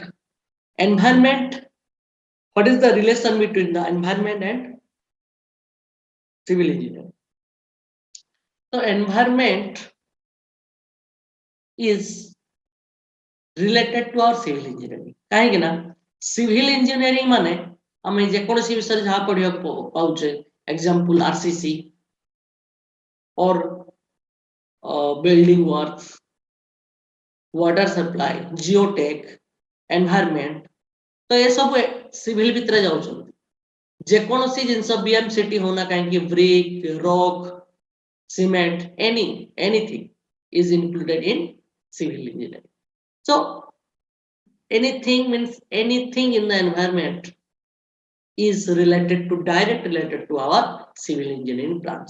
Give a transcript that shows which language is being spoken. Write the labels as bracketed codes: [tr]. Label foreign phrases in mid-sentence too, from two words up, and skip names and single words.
[en] Environment, what is the relation between the environment and civil engineering? So environment is related to our civil engineering. [or] କାହିଁକି ନା [en] civil engineering [or] ମାନେ ଆମେ ଯେକୌଣସି ବିଷୟରେ ଯାହା ପଢିବାକୁ ପାଉଛେ [en] example RCC or building works, water supply, geotech, environment, [or] ତ ଏ ସବୁ civil ଭିତରେ ଯାଉଛନ୍ତି। ଯେକୌଣସି ଜିନିଷ BMCT ହଉନା କାହିଁକି [en] brick, rock, cement, anything is included in civil engineering. So anything means anything in the environment is directly related to our civil engineering branch.